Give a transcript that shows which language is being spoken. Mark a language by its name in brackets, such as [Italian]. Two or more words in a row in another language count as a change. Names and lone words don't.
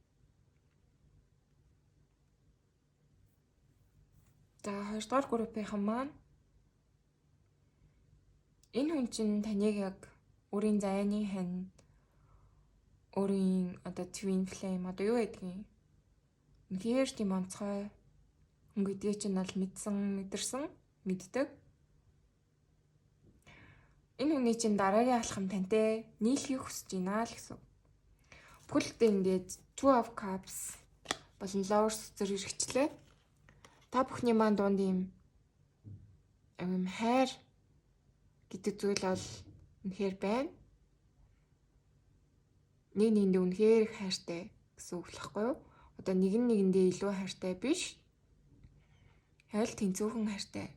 [Mongolian] За 2 дугаар группийнхан маань энэ хүн чинь таныг яг өөрийн зайны хань өөрийн одоо [English] twin flame [Mongolian] одоо юу гэдгийг үнэхээр тийм онцгой хүн гэдгийг чинь бол мэдэрсэн мэддэг. Энэ хүний чинь дараагийн алхам тантай нийлхийг хүсэж байна л гэсэн. Бүхэлдээ ингээд 2 of cups болон lovers зэрэг хэрэгчлээ. Та бүхний маань дунд ийм хайр гэдэг зүйл бол үнэхээр байна. Нэг нэгэндээ үнэхээр их хайртай гэсэн үг л хэвгүй юу? Одоо нэг нь нэгэндээ илүү хайртай биш. Хайл тэнцүүхэн хайртай.